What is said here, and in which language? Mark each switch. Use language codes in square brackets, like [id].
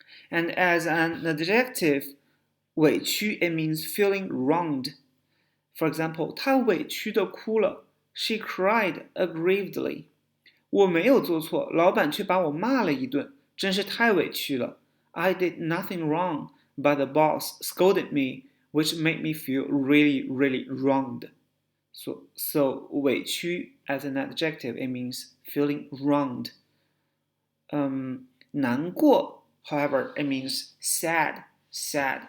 [en] And as an adjective, 委屈 it means feeling wronged. [zh] For example, 她委屈地哭了。 [en] She cried aggrievedly. [zh] 我没有做错，老板却把我骂了一顿，真是太委屈了。 [en] I did nothing wrong, but the boss scolded me, which made me feel really, really wronged. So 委屈 as an adjective, it means feeling wronged. 难过 however, it means sad. Sad.